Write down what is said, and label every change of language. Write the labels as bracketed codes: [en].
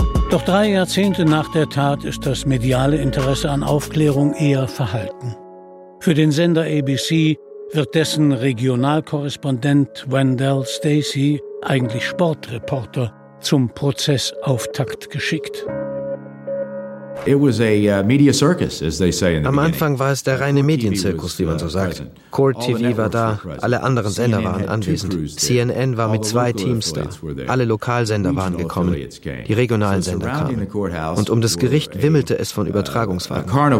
[de] Doch 3 Jahrzehnte nach der Tat ist das mediale Interesse an Aufklärung eher verhalten. Für den Sender ABC wird dessen Regionalkorrespondent Wendell Stacy, eigentlich Sportreporter, zum Prozessauftakt geschickt. [en] It was a media circus, as they say in the [de] Am Anfang war es der reine Medienzirkus, wie man so sagt. Core TV war da, alle anderen Sender waren anwesend. CNN war mit 2 Teams da. Alle Lokalsender waren gekommen. Die regionalen Sender kamen. Und um das Gericht wimmelte es von Übertragungswagen.